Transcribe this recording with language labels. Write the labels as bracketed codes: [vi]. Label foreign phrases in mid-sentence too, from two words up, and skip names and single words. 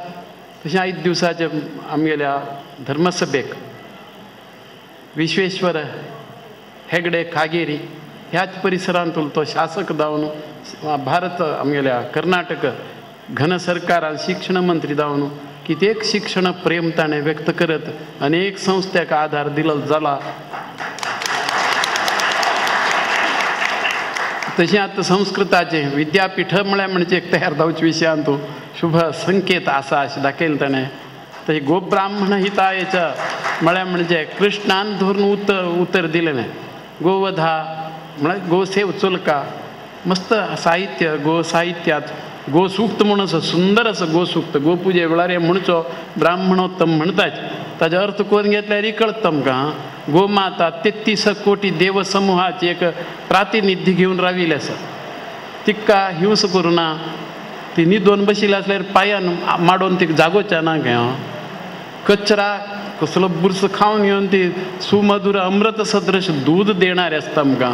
[kok] तशें 5 दिवसाचे आमगेल्या धर्मसभेक विश्वेश्वर हेगडे कागेरी ह्याच परिसरांत तो शासक जावन भारत आमगेल्या कर्नाटक घन सरकारान शिक्षण मंत्री जावन कित्येक शिक्षण प्रेम ताणें व्यक्त करत अनेक संस्थांक आधार दिलो जाला. तशें आतां संस्कृताचें विद्यापीठ म्हळ्यार म्हणजे एक तयार जावचे विशयांत शुभ संकेत आसा अशें दाखयलें ताणें. तर गोब्राह्मण हितायचं म्हळ्यार म्हणजे कृष्णान धरून उत्तर दिलं नाही. गोवधा म्हळ्यार गोसेव चुलका मस्त साहित्य गो साहित्यात गोसूक्त म्हणून असं सुंदर असं गोसूक्त गोपुजे वेळार हे म्हणचो ब्राह्मणोत्तम म्हणटात. ताजो अर्थ करून घेतल्यार कळत तुमकां. गोमाता 33 कोटी देवसमुहाची एक प्रातिनिध्य घेऊन राविल्लें आसा. तिका हिंस करूं ना. ती न्हिदोन बशिल्ली आसल्यार पांयान माडोवन तिका जागोवचें ना घेवन कचरा कसलो बुरस खावन घेवन ती सुमधुर अमृत सदृश दूध देणारे आसता आमकां.